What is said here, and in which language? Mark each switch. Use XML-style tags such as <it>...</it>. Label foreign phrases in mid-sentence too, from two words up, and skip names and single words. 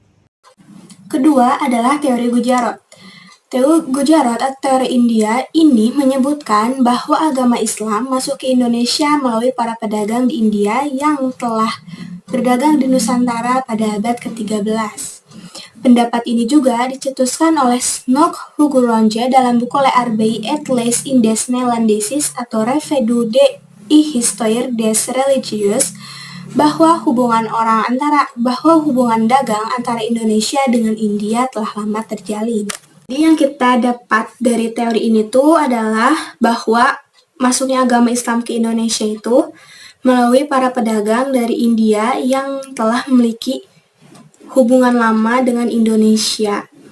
<id>Kedua adalah teori Gujarat. Teori Gujarat atau teori India ini menyebutkan bahwa agama Islam masuk ke Indonesia melalui para pedagang di India yang telah berdagang di Nusantara pada abad ke-13. Pendapat ini juga dicetuskan oleh Snok Huguronje dalam buku Le Arbei et les Indes Neerlandeses atau Revue de Histoire des Religieuses, bahwa hubungan dagang antara Indonesia dengan India telah lama terjalin. Jadi yang kita dapat dari teori ini tuh adalah bahwa masuknya agama Islam ke Indonesia itu melalui para pedagang dari India yang telah memiliki hubungan lama dengan Indonesia.</id>